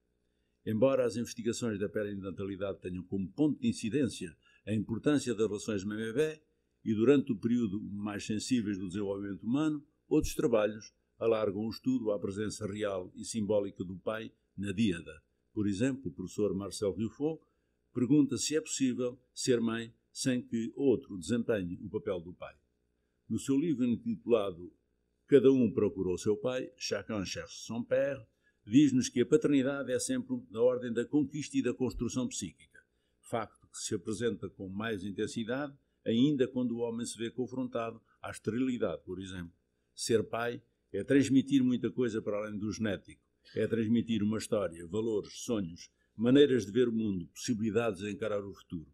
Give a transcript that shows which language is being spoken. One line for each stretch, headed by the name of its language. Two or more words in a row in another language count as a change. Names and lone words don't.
Portuguese: Embora as investigações da perinatalidade tenham como ponto de incidência a importância das relações mãe-bebê e durante o período mais sensíveis do desenvolvimento humano, outros trabalhos alargam o estudo à presença real e simbólica do pai na díada. Por exemplo, o professor Marcel Ruffaut pergunta se é possível ser mãe sem que outro desempenhe o papel do pai. No seu livro intitulado Cada um procurou seu pai,
French: Chacun cherche son père,
Portuguese: diz-nos que a paternidade é sempre da ordem da conquista e da construção psíquica, facto que se apresenta com mais intensidade ainda quando o homem se vê confrontado à esterilidade, por exemplo. Ser pai é transmitir muita coisa para além do genético, é transmitir uma história, valores, sonhos, maneiras de ver o mundo, possibilidades de encarar o futuro.